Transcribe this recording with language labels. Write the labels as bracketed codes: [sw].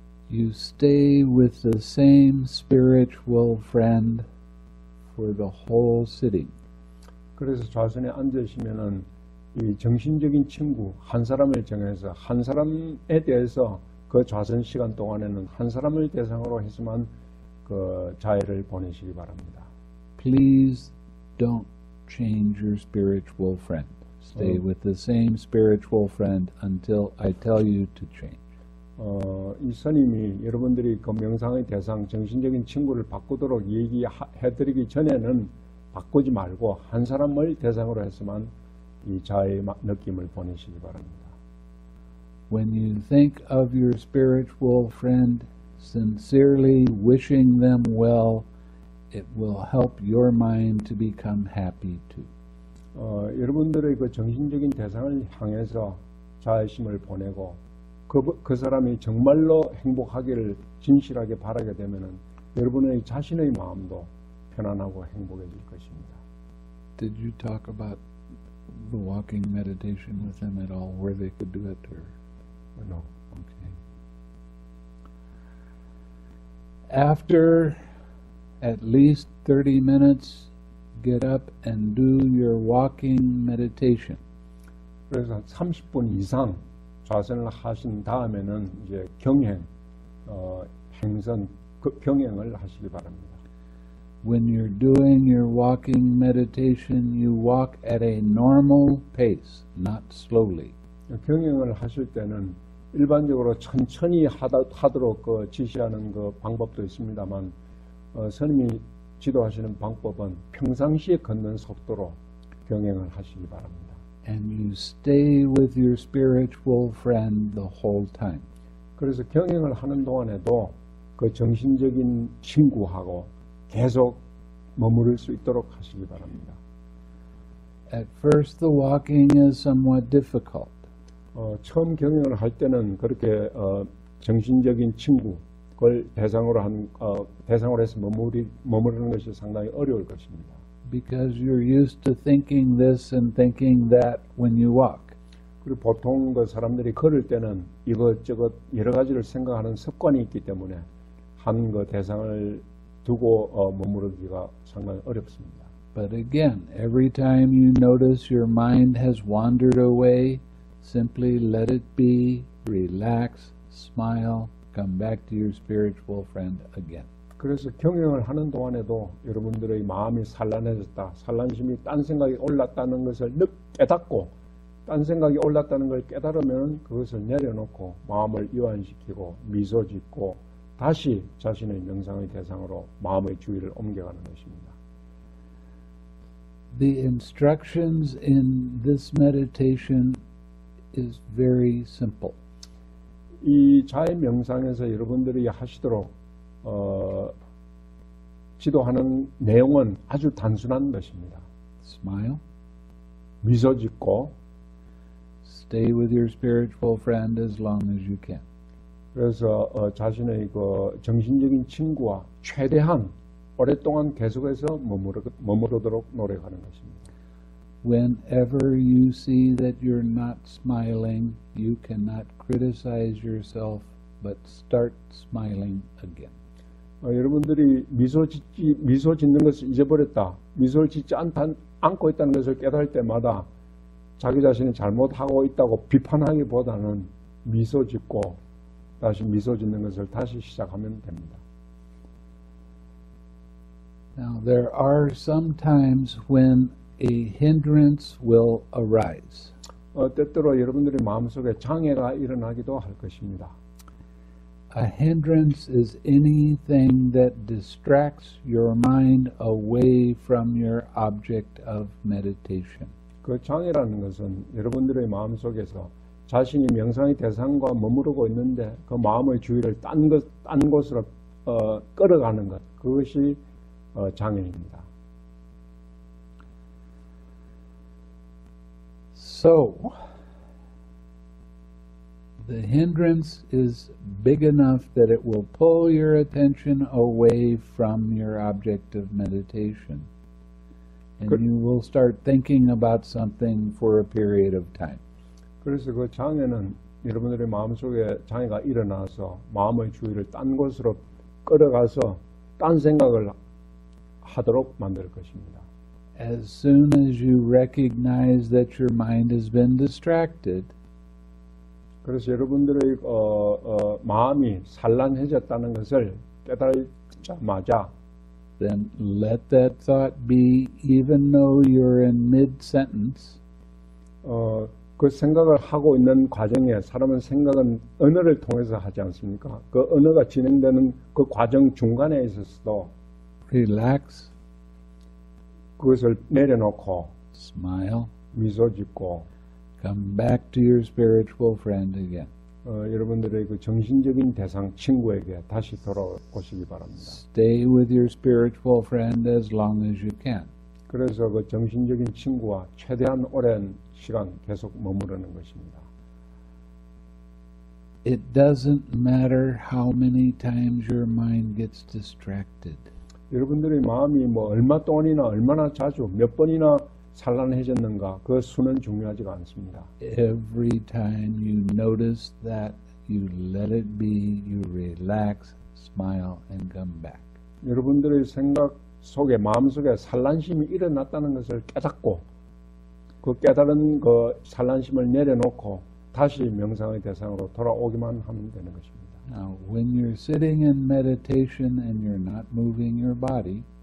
[en] You stay with the same spiritual friend for the whole sitting. [ko] 그래서 좌선에 앉으시면은 이 정신적인 친구 한 사람을 정해서 한 사람에 대해서 그 좌선 시간 동안에는 한 사람을 대상으로 해서만 그 자해를 보내시기 바랍니다. [en] Please don't change your spiritual friend. Stay with the same spiritual friend until I tell you to change. [ko] 이 스님이 여러분들이 그 명상의 대상 정신적인 친구를 바꾸도록 얘기해드리기 전에는 바꾸지 말고 한 사람을 대상으로 해서만 이 자의 느낌을 보내시기 바랍니다. [en] When you think of your spiritual friend, sincerely wishing them well, it will help your mind to become happy too. [ko] 여러분들의 그 정신적인 대상을 향해서 자의심을 보내고 그 사람이 정말로 행복하기를 진실하게 바라게 되면은 여러분의 자신의 마음도 편안하고 행복해질 것입니다. [en] Did you talk about the walking meditation with them at all, where they could do it? Or? No. Okay. After at least 30 minutes, get up and do your walking meditation. [ko] 그래서 30분 이상 좌선을 하신 다음에는 이제 경행, 행선, 경행을 하시기 바랍니다. [en] When you're doing your walking meditation, you walk at a normal pace, not slowly. [ko] 경행을 하실 때는 일반적으로 천천히 하도록 지시하는 그 방법도 있습니다만 스님이 지도하시는 방법은 평상시에 걷는 속도로 경행을 하시기 바랍니다. [en] And you stay with your spiritual friend the whole time. [ko] 그래서 경행을 하는 동안에도 그 정신적인 친구하고 계속 머무를 수 있도록 하시기 바랍니다. [en] At first, the walking is somewhat difficult. [ko] 처음 경영을 할 때는 그렇게 정신적인 친구를 대상으로 해서 머무르는 것이 상당히 어려울 것입니다. [en] Because you're used to thinking this and thinking that when you walk. [ko] 그리고 보통 그 사람들이 걸을 때는 이것저것 여러 가지를 생각하는 습관이 있기 때문에 한 그 대상을 두고 머무르기가 상당히 어렵습니다. [en] But again, every time you notice your mind has wandered away, simply let it be, relax, smile, come back to your spiritual friend again. [ko] 그래서 경영을 하는 동안에도 여러분들의 마음이 산란해졌다, 산란심이 딴 생각이 올랐다는 것을 깨닫고 딴 생각이 올랐다는 걸 깨달으면 그것을 내려놓고 마음을 이완시키고 미소 짓고 다시 자신의 명상의 대상으로 마음의 주의를 옮겨가는 것입니다. [en] The instructions in this meditation is very simple. [ko] 이 자해 명상에서 여러분들이 하시도록 지도하는 내용은 아주 단순한 것입니다. [en] Smile. [ko] 미소 짓고 [en] Stay with your spiritual friend as long as you can. [ko] 그래서 자신의 그 정신적인 친구와 최대한 오랫동안 계속해서 머무르도록 노력하는 것입니다. [en] Whenever you see that you're not smiling, you cannot criticize yourself, but start smiling again. [ko] 여러분들이 미소 짓는 것을 잊어버렸다, 미소를 짓지 않고 있다는 것을 깨달을 때마다 자기 자신이 잘못하고 있다고 비판하기보다는 미소 짓고 다시 미소 짓는 것을 다시 시작하면 됩니다. [en] Now, there are some times when a hindrance will arise. [ko] 때때로 여러분들의 마음속에 장애가 일어나기도 할 것입니다. [en] A hindrance is anything that distracts your mind away from your object of meditation. [ko] 그 장애라는 것은 여러분들의 마음속에서 자신이 명상의 대상과 머무르고 있는데 그 마음의 주의를 딴 곳으로 끌어가는 것, 그것이 장애입니다. [en] So, the hindrance is big enough that it will pull your attention away from your object of meditation. And Good. you will start thinking about something for a period of time. [ko] 그래서 그 장애는 여러분들의 마음속에 장애가 일어나서 마음의 주의를 딴 곳으로 끌어가서 딴 생각을 하도록 만들 것입니다. [en] As soon as you recognize that your mind has been distracted, [ko] 그래서 여러분들의 마음이 산란해졌다는 것을 깨달자마자 [en] then let that thought be, even though you're in mid-sentence, [ko] 그 생각을 하고 있는 과정에 사람은 생각은 언어를 통해서 하지 않습니까? 그 언어가 진행되는 그 과정 중간에 있어서도 [en] relax, [ko] 그것을 내려놓고 [en] smile, [ko] 미소 짓고 [en] come back to your spiritual friend again. [ko] 여러분들의 그 정신적인 대상 친구에게 다시 돌아오시기 바랍니다. [en] Stay with your spiritual friend as long as you can. [ko] 그래서 그 정신적인 친구와 최대한 오랜 시간 계속 머무르는 것입니다. [en] It doesn't matter how many times your mind gets distracted. [ko] 여러분들의 마음이 뭐 얼마 동안이나 얼마나 자주 몇 번이나 산란해졌는가 그 수는 중요하지가 않습니다. [en] Every time you notice that, you let it be, you relax, smile, and come back. [ko] 여러분들의 생각 속에 마음속에 산란심이 일어났다는 것을 깨닫고 그 깨달은 그 산란심을 내려놓고 다시 명상의 대상으로 돌아오기만 하면 되는 것입니다. [en] Now, when you're sitting in meditation and you're not moving your body,